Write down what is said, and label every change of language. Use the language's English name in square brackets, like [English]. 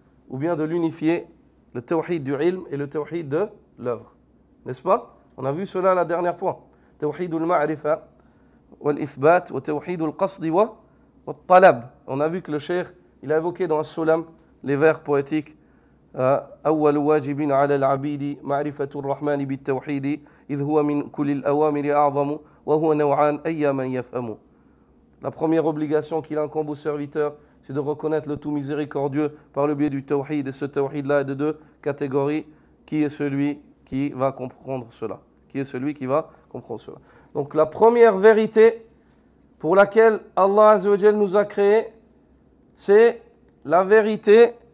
[French] Ou bien de l'unifier, le tawhid du ilm et le tawhid de l'œuvre. N'est-ce pas? On a vu cela la dernière fois. [Arabic] Tawhid al-ma'rifa wal-ithbat wa tawhid al-qasdi wa al-talab. [French] On a vu que le cheikh, il a évoqué dans As-Sulam les vers poétiques. [Arabic] أول واجب على العبيد معرفة الرحمن بالتوحيد إذ هو من كل الأوامر أعظم وهو نوعان أي من يفهم. [French] La première obligation qu'il incombe aux serviteurs, c'est de reconnaître le tout miséricordieux par le biais du tawhid. Et ce tawhid-là est de deux catégories. Qui est celui qui va comprendre cela? Qui est celui qui va comprendre cela? Donc la première vérité pour laquelle Allah Azza wa Jal nous a créés, c'est la vérité.